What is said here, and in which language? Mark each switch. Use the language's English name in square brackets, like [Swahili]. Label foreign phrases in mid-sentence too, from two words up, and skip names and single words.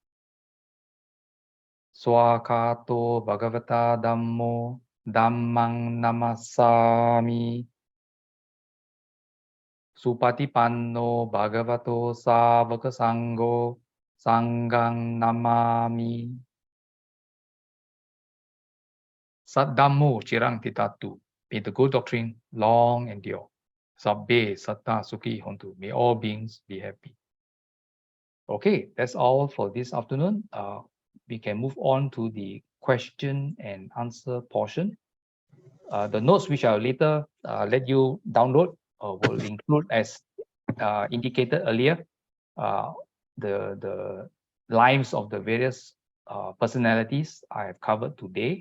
[Pali] Swakato bhagavata dhammo dhammang namasami. Supatipanno bhagavato savaka sangho sanghang namami. Sat dhammo cirang titatu. [English] May the good doctrine long endure. [Pali] Sabbe satta sukhi hontu. [English] May all beings be happy. Okay, that's all for this afternoon. We can move on to the question and answer portion. The notes which I'll later let you download will include, as indicated earlier, the lives of the various personalities I have covered today.